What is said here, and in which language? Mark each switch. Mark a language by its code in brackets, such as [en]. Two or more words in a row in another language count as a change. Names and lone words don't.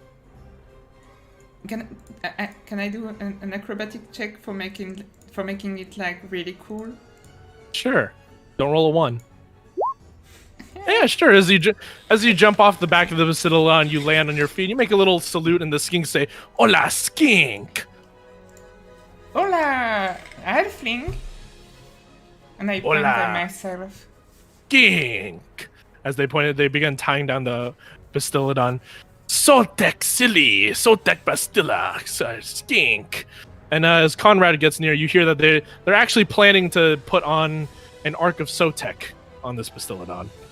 [en] Can I do an acrobatic check for making it like really cool? Sure. Don't roll a 1. Yeah, sure. As you jump off the back of the Bastillodon, you land on your feet. You make a little salute, and the skinks say, "Hola, skink!" Hola, halfling. And I Hola. bend myself. Skink! As they begin tying down the Bastillodon. Sotek silly, Sotek Bastilla, skink. And as Conrad gets near, you hear that they're actually planning to put on an Ark of Sotek on this Bastillodon.